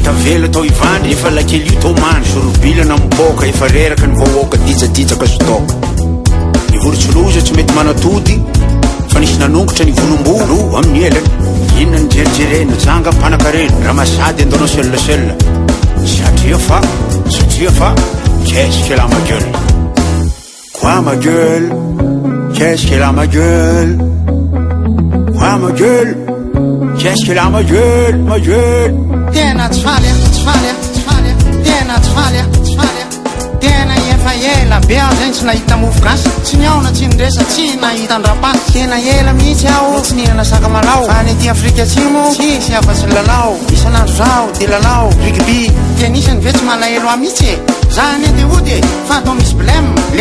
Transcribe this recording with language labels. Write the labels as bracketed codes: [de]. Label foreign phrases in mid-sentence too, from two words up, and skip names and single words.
[mg] tavela tao ivandry efa lakely io tao mandry sorobilana mipoka efa reraka ny vahoaka dijadijaka sotoka ny vorotsoloza tsy mety manatody fa nisy nanongotra ny volombolo amin'ny elany inona ny jerijerena janga mpanakarena raha masady andonao seule satria fa [fr] qu'est-ce qu'elle a ma gueule quoi ma gueule qu'est-ce qu'elle a ma gueule [mg] quoi ma gueule qu'est-ce qu'elle a ma gueule tena tsy faly tena tsy faly tena efa ela be aho zany tsy nahita mofogasy tsy niaona tsy niresa tsy nahita andrapasy tena ela mihitsy aho tsy nihinana sakamalao fa ny aty Afrika atsimo tsisy afa-tsy lalao isanandro zao de lalao rugby tenisany ve tsy malahelo aho mihitsy zany de ody fa atao misy blème le